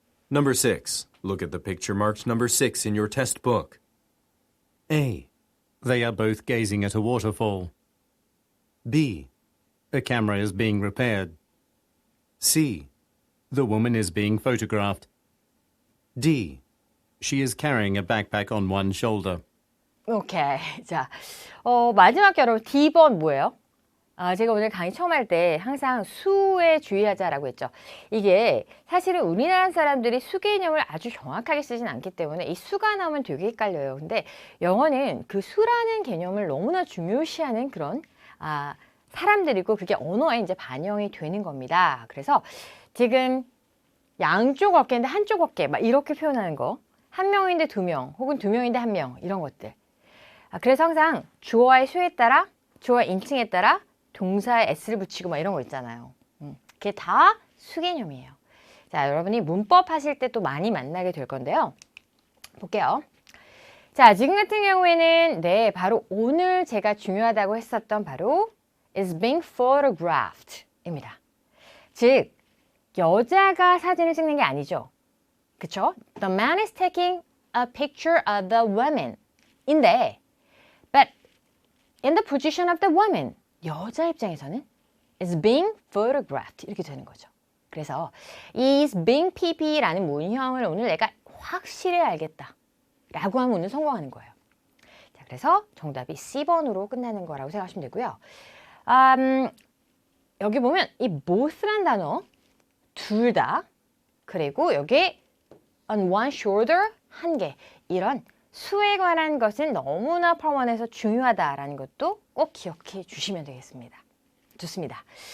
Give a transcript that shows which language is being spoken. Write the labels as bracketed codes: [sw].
[en] Number 6. Look at the picture marked number 6 in your test book. A, They are both gazing at a waterfall. B, A camera is being repaired. C, The woman is being photographed. D, She is carrying a backpack on one shoulder. [ko] 오케이. 자, 마지막 여러분 D번 뭐예요? 제가 오늘 강의 처음 할 때 항상 수에 주의하자라고 했죠. 이게 사실은 우리나라 사람들이 수 개념을 아주 정확하게 쓰진 않기 때문에 이 수가 나오면 되게 헷갈려요. 근데 영어는 그 수라는 개념을 너무나 중요시하는 그런 사람들이고 그게 언어에 이제 반영이 되는 겁니다. 그래서 지금 양쪽 어깨인데 한쪽 어깨 막 이렇게 표현하는 거, 한 명인데 두 명, 혹은 두 명인데 한 명 이런 것들. 그래서 항상 주어의 수에 따라, 주어 인칭에 따라 동사에 s를 붙이고 막 이런 거 있잖아요. 그게 다 수 개념이에요. 자, 여러분이 문법 하실 때 또 많이 만나게 될 건데요. 볼게요. 자, 지금 같은 경우에는 네, 바로 오늘 제가 중요하다고 했었던 바로 [en] is being photographed [ko] 입니다. 즉, 여자가 사진을 찍는 게 아니죠. 그쵸? [en] The man is taking a picture of the woman [ko] 인데 [en] but in the position of the woman [ko] 여자 입장에서는 [en] is being photographed [ko] 이렇게 되는 거죠. 그래서 is being pp라는 문형을 오늘 내가 확실히 알겠다 라고 하면 오늘 성공하는 거예요. 자, 그래서 정답이 C번으로 끝나는 거라고 생각하시면 되고요. 여기 보면 이 both란 단어 둘 다 그리고 여기 on one shoulder 한 개 이런 수에 관한 것은 너무나 파원에서 중요하다라는 것도 꼭 기억해 주시면 되겠습니다. 좋습니다.